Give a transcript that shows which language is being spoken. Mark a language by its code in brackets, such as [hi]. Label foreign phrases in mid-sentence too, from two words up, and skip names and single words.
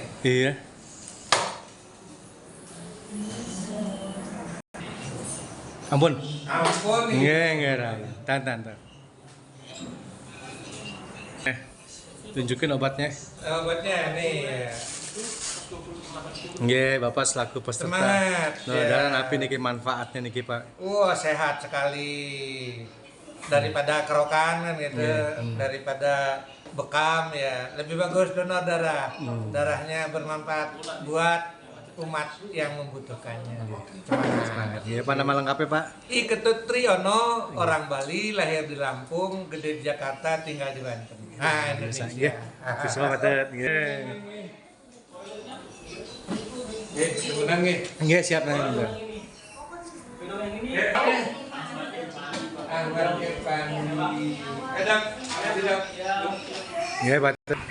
[id] iya. Ampun. Ampun nih. Nggak. Tan. Tunjukin obatnya. Obatnya nih. Nggih, Bapak selaku peserta. Semangat, Donor ya. darah [ban] napi niki [id] manfaatnya niki Pak. Wah, sehat sekali. Daripada kerokan kan gitu, daripada bekam ya. Lebih bagus donor darah. Darahnya bermanfaat buat umat yang membutuhkannya. Semangat. Iya, Pak nama lengkapnya Pak? I Ketut Triyono, orang Bali, lahir di Lampung, gede di Jakarta, tinggal di Banten. Nah, Nggih. Indonesia. Siswa Pak. Nggih. Sebenarnya nih. Nggih, siap nanti. Nggih, Pak.